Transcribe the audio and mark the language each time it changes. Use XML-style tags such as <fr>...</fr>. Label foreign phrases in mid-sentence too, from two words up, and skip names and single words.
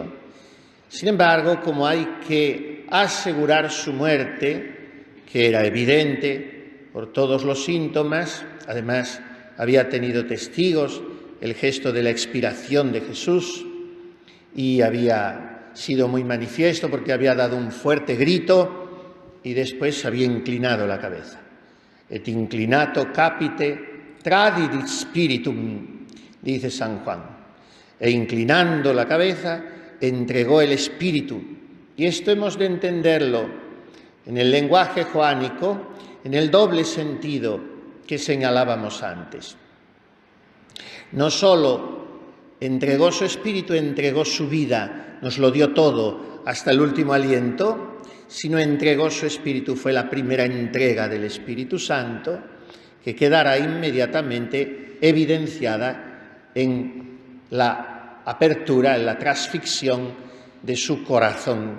<es>Sin embargo, como hay que asegurar su muerte, que era evidente por todos los síntomas, además había tenido testigos el gesto de la expiración de Jesús y había sido muy manifiesto porque había dado un fuerte grito y después había inclinado la cabeza.</es> <la>Et inclinato capite tradidit spiritum,</la> <es>dice San Juan. E inclinando la cabeza, entregó el espíritu. Y esto hemos de entenderlo en el lenguaje joánico, en el doble sentido que señalábamos antes. No solo entregó su espíritu, entregó su vida, nos lo dio todo hasta el último aliento, sino entregó su espíritu, fue la primera entrega del Espíritu Santo, que quedará inmediatamente evidenciada en la apertura, en la transfixión de su corazón.</es>